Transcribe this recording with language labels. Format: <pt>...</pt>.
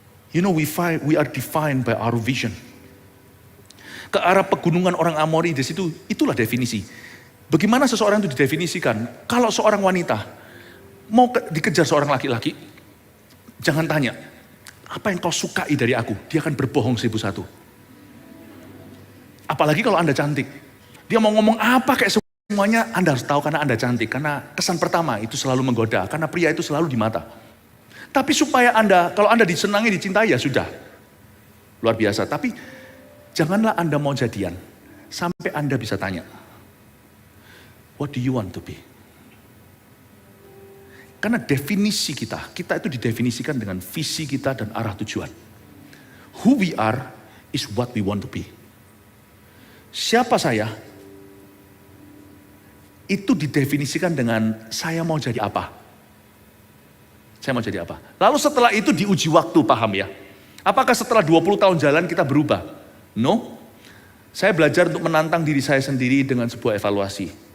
<en>You know, we are defined by our vision.</en> <id>Ke arah pegunungan orang Amori di situ, itulah definisi. Bagaimana seseorang itu didefinisikan? Kalau seorang wanita mau dikejar seorang laki-laki, jangan tanya, apa yang kau sukai dari aku? Dia akan berbohong 1001. Apalagi kalau Anda cantik. Dia mau ngomong apa kayak semuanya, Anda harus tahu karena Anda cantik. Karena kesan pertama itu selalu menggoda, karena pria itu selalu di mata. Tapi supaya Anda, kalau Anda disenangi, dicintai ya sudah. Luar biasa, tapi janganlah Anda mau jadian, sampai Anda bisa tanya,</id> <en>what do you want to be?</en> <id>Karena definisi kita itu didefinisikan dengan visi kita dan arah tujuan.</id> <en>Who we are is what we want to be.</en> <id>Siapa saya? Itu didefinisikan dengan saya mau jadi apa. Saya mau jadi apa. Lalu setelah itu diuji waktu, paham ya? Apakah setelah 20 tahun jalan kita berubah? No. Saya belajar untuk menantang diri saya sendiri dengan sebuah evaluasi.</id>